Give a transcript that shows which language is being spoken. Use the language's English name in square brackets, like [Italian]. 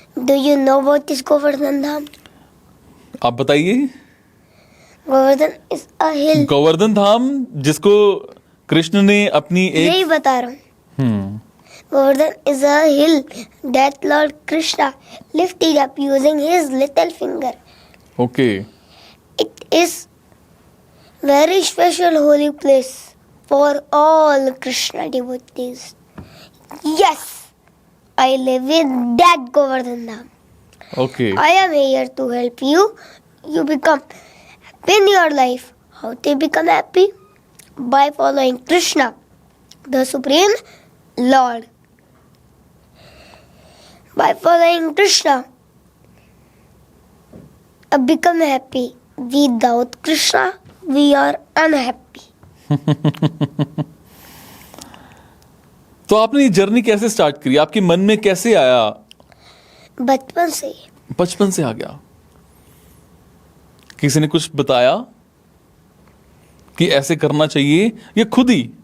[English] Do you know what is Govardhan Dham? [Hindi] आप बताइए। [English] Govardhan is a hill. [Hindi] Govardhan धाम, जिसको कृष्ण ने अपनी यही एक बता रहा हूँ। [English] Govardhan is a hill that Lord Krishna lifted up using his little finger. Okay, It is very special holy place for all Krishna devotees. Yes, I live in that Govardhan Dham. Okay, I am here to help you. You become happy in your life. How to become happy? By following Krishna, the Supreme Lord. By following Krishna, I become happy. Without Krishna, we are unhappy. [Hindi] तो आपने ये journey कैसे start करी? आपके मन में कैसे आया? बचपन से ही। बचपन से आ गया? किसी ने कुछ बताया कि ऐसे करना चाहिए, या खुद ही?